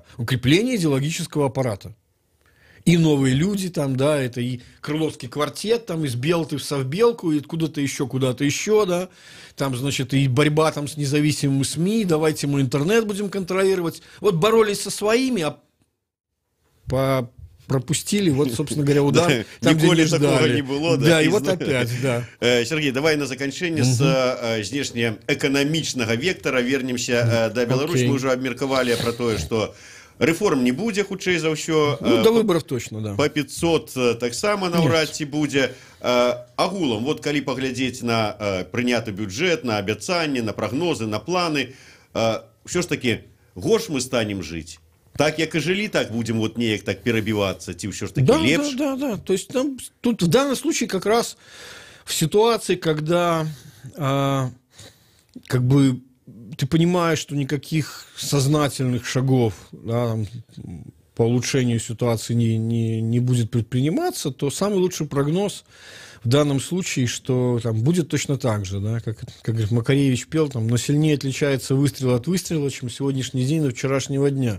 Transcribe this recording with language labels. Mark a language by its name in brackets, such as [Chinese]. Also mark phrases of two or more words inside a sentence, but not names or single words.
[Russian] Укрепление идеологического аппарата. И новые люди там, да, это и Крыловский квартет, там, из Белты в Совбелку, и куда-то еще, да, там, значит, и борьба там с независимыми СМИ, давайте мы интернет будем контролировать. Вот боролись со своими, а пропустили, вот, собственно говоря, удар. [Belarusian] Там, ніколі такого не было. [Russian] Да, и вот опять, да. [Belarusian] Сергей, давай на заканчэнне з знешнеэканамічнага вектара вернемся да Беларусь. Мы уже абмеркавалі про тое, что рэформ не будзе, хутчэй за ўсё. [Russian] Ну, до выборов точно, да. [Belarusian] По 500 таксама наўрад ці будзе. Агулам, вот калі паглядзець на прыняты бюджэт, на абяцанні, на прагнозы, на планы, ўсё ж таки горш мы станем жыць. [Russian] Так, як и жили, так будем вот неяк так перебиваться, [Belarusian] ці ўсё ж таки лепш. [Russian] Да. То есть там, тут в данном случае как раз в ситуации, когда как бы ты понимаешь, что никаких сознательных шагов, да, там, по улучшению ситуации не будет предприниматься, то самый лучший прогноз в данном случае, что там будет точно так же, да, как говорит Макаревич пел, там, но сильнее отличается выстрел от выстрела, чем сегодняшний день от вчерашнего дня.